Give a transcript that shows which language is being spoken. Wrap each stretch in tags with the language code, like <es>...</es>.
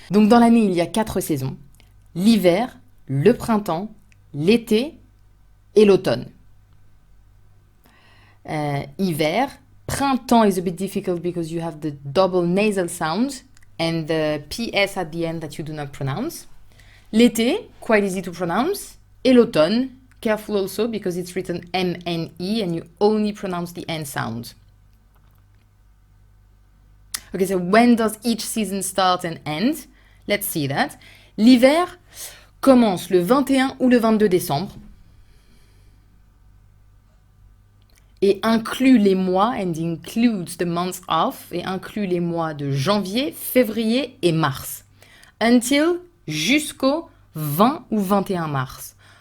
<fr>Donc dans l'année, il y a 4 saisons. L'hiver, le printemps, l'été et l'automne.</fr> <en>Hiver, printemps is a bit difficult because you have the double nasal sound and the PS at the end that you do not pronounce. L'été, quite easy to pronounce.</en> <fr>Et l'automne,</fr> <en>careful also because it's written M-N-E and you only pronounce the N sound. Okay, so when does each season start and end? Let's see that.</en> <fr>L'hiver commence le 21 ou le 22 décembre et inclut les mois,</fr> <en>and includes the months of,</en> <fr>et inclut les mois de janvier, février et mars.</fr> <en>Until,</en> <fr>jusqu'au 20 ou 21 mars.</fr>